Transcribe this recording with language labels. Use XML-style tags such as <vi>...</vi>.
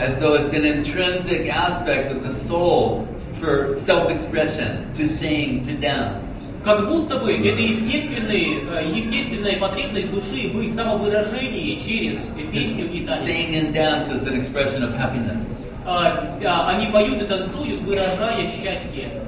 <en>As though it's an intrinsic aspect of the soul for self-expression, to sing, to dance.</en> <ru>Как будто бы это естественная потребность души в самовыражении через песню и танец.</ru> <en>Sing and dance is an expression of happiness.</en> <ru>Они поют и танцуют, выражая счастье.</ru>